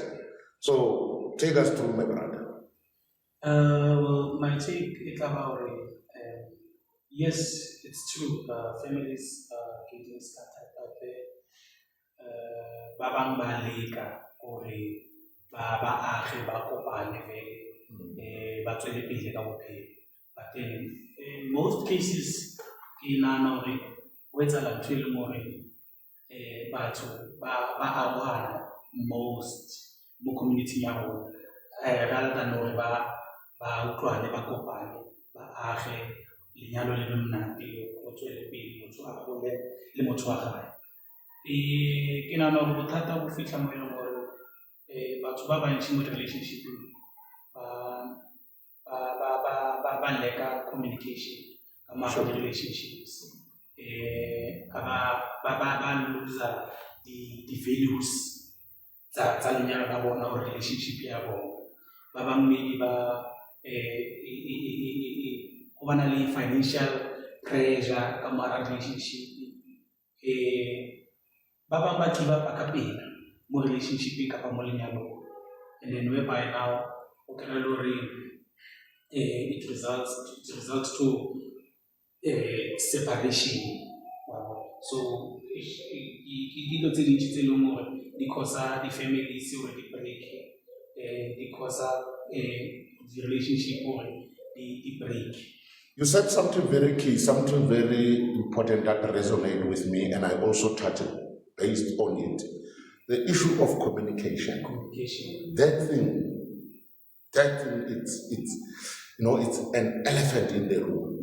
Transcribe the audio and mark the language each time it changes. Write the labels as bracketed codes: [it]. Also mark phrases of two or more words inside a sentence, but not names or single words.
[en] So take us through, my brother. Well, my take is about yes, it's true. Families are getting scattered out there. [st] Babang balika or baba age bakopane vele batswele pele ka bophelo. [en] But then in most cases [st] ke nana hore ho etsahala ntho e leng hore batho ba arohana most mo community ya rona [en] rather than [st] hore ba utlwane ba kopane ba age lenyalo le monate go tswele pele motho a gole le motho wa gae. Ke nana hore bothata bo fitlha mo e leng hore batho ba bantši mo relationship ba leka [en] communication among the relationships. [st] Ba loser [en] the values [st] tsa lenyalo la bona or relationship ya bona. Ba bang maybe ba go bana le [en] financial pressure [st] ka mara relationship. Ba bang ba [en] give up [st] ka pele mo relationship ka pa mo lenyalo, [en] and then whereby now [st] o kry-a le gore [en] it results to separation. Wow. [st] So dilo tse dintsi tse leng gore di causa di-families gore di break, di causa di-relationship gore di break. [en] You said something very key, something very important that resonated with me, and I also touched based on it. The issue of communication. That thing, it's it's an elephant in the room.